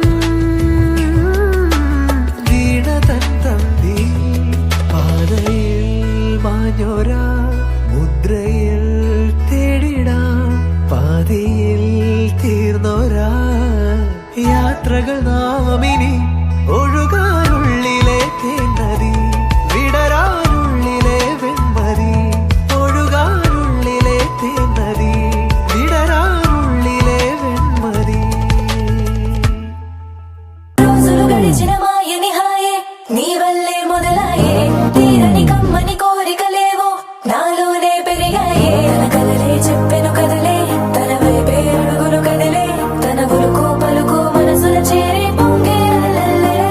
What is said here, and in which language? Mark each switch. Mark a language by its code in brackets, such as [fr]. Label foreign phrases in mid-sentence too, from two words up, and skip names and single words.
[ml] വീണ തൻ തന്തി പാതയിൽ മാഞ്ഞോരാ മുദ്രയിൽ തേടിടാം പാതിയിൽ തീർന്നോരാ യാത്രകൾ നാമിനി ഒഴുകാനുള്ളിലെ തേന്നതി വിടരാനുള്ളിലെ വെൺമതി ഒഴുകാനുള്ളിലെ തേന്നതി വിടരാനുള്ളിലെ വെൺമതി [te] రోజులు గడిచినమాయ నిహాయే నీ వల్లే మొదలాయే తీరని కమ్మని కోరికలేవో నాలోనే పెరిగాయే తన కదలే చెప్పెను కదలే తన వైపే అడుగులు కదిలే తన గులుకు పలుకు మనసుల చేరి పొంగే అలలే.